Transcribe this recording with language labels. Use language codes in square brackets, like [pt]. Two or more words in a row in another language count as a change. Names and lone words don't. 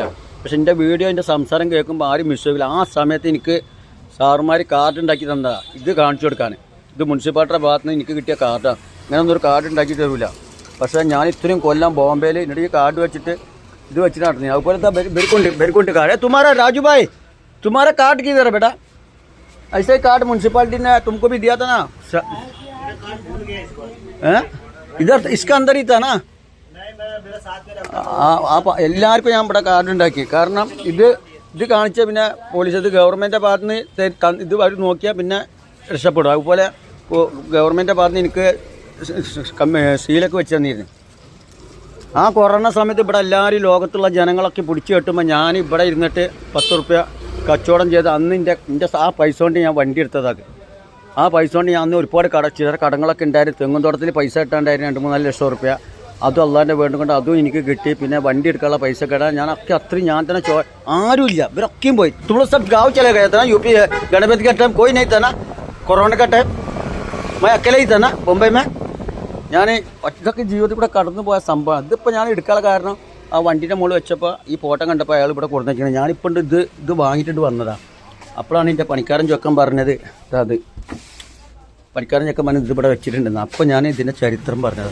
[ml] പക്ഷെ എൻ്റെ വീഡിയോ എൻ്റെ സംസാരം കേൾക്കുമ്പോൾ ആരും വിശ്വസിക്കില്ല. ആ സമയത്ത് എനിക്ക് സാറുമാർ കാർഡ് ഉണ്ടാക്കി തന്നതാണ് ഇത് കാണിച്ചു കൊടുക്കാൻ. ഇത് മുനിസിപ്പാലിറ്റിയുടെ ഭാഗത്ത് നിന്ന് എനിക്ക് കിട്ടിയ കാർഡാണ്. ഇങ്ങനൊന്നും ഒരു കാർഡ് ഉണ്ടാക്കി തരില്ല. പക്ഷേ ഞാൻ ഇത്രയും കൊല്ലം ബോംബെയിൽ എന്നിട്ട് ഈ കാർഡ് വെച്ചിട്ട് ഇത് വെച്ചിട്ട് നടന്നു. അതുപോലത്തെ ബെരുക്കുണ്ട് കാർഡ്. [hi] तुम्हारा राजू भाई तुम्हारा कार्ड किधर है बेटा? ऐसे कार्ड म्यूनसिपालिटी ने तुमको भी दिया था ना? इधर इसका अंदर ही था ना? [ml] എല്ലാവർക്കും ഞാൻ ഇവിടെ കാർഡ് ഉണ്ടാക്കി. കാരണം ഇത് കാണിച്ചാൽ പിന്നെ പോലീസ് ഇത് ഗവൺമെൻറ്റിൻ്റെ ഭാഗത്ത് നിന്ന് ഇത് അവർ നോക്കിയാൽ പിന്നെ രക്ഷപ്പെടും. അതുപോലെ ഗവൺമെൻറ്റിൻ്റെ ഭാഗത്ത് നിന്ന് എനിക്ക് സീലൊക്കെ വെച്ച് തന്നിരുന്നു. ആ കൊറോണ സമയത്ത് ഇവിടെ എല്ലാവരും ലോകത്തുള്ള ജനങ്ങളൊക്കെ പിടിച്ചു കെട്ടുമ്പോൾ ഞാൻ ഇവിടെ ഇരുന്നിട്ട് 10 റുപ്യ കച്ചവടം ചെയ്ത് അന്ന് എൻ്റെ ആ പൈസ കൊണ്ട് ഞാൻ വണ്ടി എടുത്തതാക്കി. ആ പൈസ കൊണ്ട് ഞാൻ അന്ന് ഒരുപാട് ചില കടങ്ങളൊക്കെ ഉണ്ടായിരുന്നു. തെങ്ങും തോട്ടത്തിൽ പൈസ ഇട്ടാണ്ടായിരുന്നു 2-3 ലക്ഷം റുപ്യ. അതും അള്ളാൻ്റെ വേണ്ടുകൊണ്ട് അതും എനിക്ക് കിട്ടി. പിന്നെ വണ്ടി എടുക്കാനുള്ള പൈസ കിട്ടാൻ ഞാനൊക്കെ അത്രയും ഞാൻ തന്നെ ആരുമില്ല, ഇവരൊക്കെയും പോയി. [hi] तुम सब गाँव चले गए थे ना यूपी गणपति का टाइम कोई नहीं था ना? कोरोना का टाइम मैं अकेले ही था ना बॉम्बे में. [ml] ഞാൻ ഒറ്റയ്ക്ക് ജീവിതത്തിൽ കൂടെ കടന്നു പോയ സംഭവം. ഇതിപ്പോൾ ഞാൻ എടുക്കാനുള്ള കാരണം ആ വണ്ടീൻ്റെ മുകളിൽ വെച്ചപ്പോൾ ഈ ഫോട്ടോ കണ്ടപ്പോൾ അയാൾ ഇവിടെ കൊടുത്തിരിക്കുന്നത്. ഞാനിപ്പോൾ ഇത് വാങ്ങിയിട്ടുണ്ട് വന്നതാണ്. അപ്പോഴാണ് എൻ്റെ പണിക്കാരൻ ചൊക്കൻ പറഞ്ഞത് അത് പണിക്കാരൻ ചൊക്കൻ പറഞ്ഞത് ഇത് ഇവിടെ വെച്ചിട്ടുണ്ടെന്ന്. അപ്പോൾ ഞാൻ ഇതിൻ്റെ ചരിത്രം പറഞ്ഞത്.